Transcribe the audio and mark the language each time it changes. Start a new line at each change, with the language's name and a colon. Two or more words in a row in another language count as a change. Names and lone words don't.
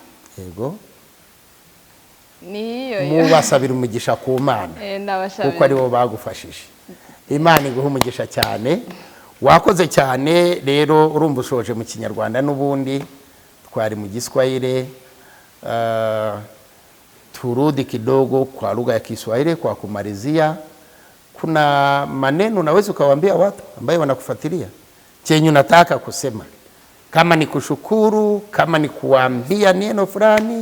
Kinyarwanda: Yego.
Swahili: Ni hiyo.
Kinyarwanda: Mubasabira umugisha ku Mana. Ndabashabira. Kuko ari bo bagufashije. Imana iguha umugisha cyane. Wakoze cyane. Rero urumva ushoje mu Kinyarwanda n'ubundi twari mu Giswahili.
Swahili: Turudi kidogo kwa lugha ya Kiswahili kwa kumalizia. Kuna maneno unaweza ukawaambia watu ambao wanakufuatilia chenye unataka kusema, kama ni kushukuru, kama ni kuambia neno fulani?